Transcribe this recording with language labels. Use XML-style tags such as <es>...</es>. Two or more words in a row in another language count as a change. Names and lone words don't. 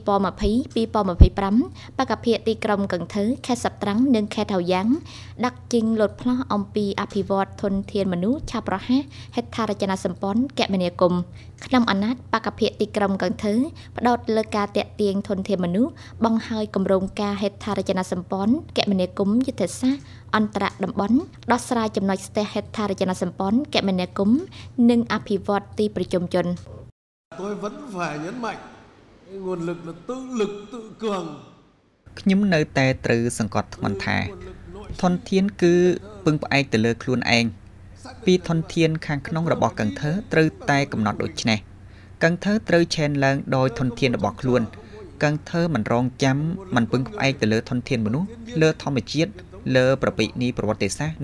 <km>2020-2025បកភិយទីក្រុងកឹងធើខេត្តសត្រាំងនិងខេត្តហោយ៉ាងដាក់ចេញលោតផ្លោះអំពីអភិវឌ្ឍធនធានមនុស្សឆាប់រហ័សហេដ្ឋារចនាសម្ព័ន្ធគមនាគមន៍ក្នុងអាណត្តិបកភិយទីក្រុងកឹងធើផ្ដោតលើការតាក់ទាញធនធានមនុស្សបង្ហើយគម្រោងការហេដ្ឋារចនាសម្ព័ន្ធគមនាគមន៍យុទ្ធសាស្ត្រអន្តរតំបន់ដោះស្រាយចំណុចស្ទះហេដ្ឋារចនាសម្ព័ន្ធគមនាគមន៍និងអភិវឌ្ឍទីប្រជុំជន</km> <vi>Tôi vẫn phải nhấn mạnh nguồn lực là tự lực tự cường</vi> <km>ខ្ញុំនៅតែត្រូវសង្កត់ធ្ងន់ថាធនធានគឺពឹងផ្អែកទៅលើខ្លួនឯងពីធនធានខាងក្នុងរបស់កឹងធើត្រូវតែកំណត់ដូចនេះកឹងធើត្រូវឆេនឡើងដោយ ធនធានរបស់ខ្លួនកឹងធើមិនរងចាំមិនពឹងផ្អែកទៅលើធនធានមនុស្សលើធម្មជាតិលើប្រពៃណីប្រវត្តិសាស្ត្រ</km>